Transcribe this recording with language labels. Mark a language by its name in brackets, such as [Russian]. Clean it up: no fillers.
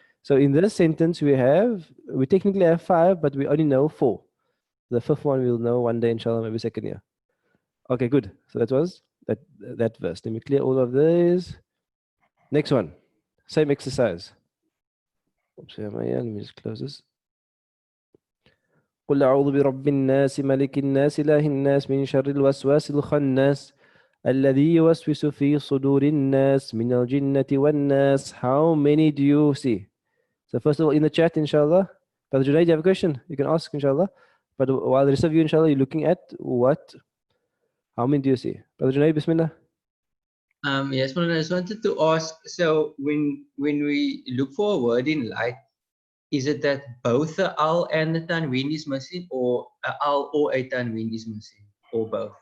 [English] So in this sentence we technically have 5, but we only know 4. The 5th one we'll know one day, inshallah, maybe second year. Okay, good. So that was that verse. Let me clear all of these. Next one, same exercise. Oops, let me just close this. [Arabic] قل أعوذ برب الناس ملك الناس إله الناس من شر الوسواس الخناس الذي يوسوس في صدور الناس من الجنة والناس. [English] How many do you see? So first of all, in the chat, inshallah. Brother Junaid, you have a question? You can ask, inshallah. But while the rest of you, inshallah, you're looking at what? How many do you see? Brother Junaid, bismillah. Yes, Maulana, I just wanted to ask, so when we look for a word in light, is it that both the al and the tanween is missing, or a al or a tanween is missing, or both?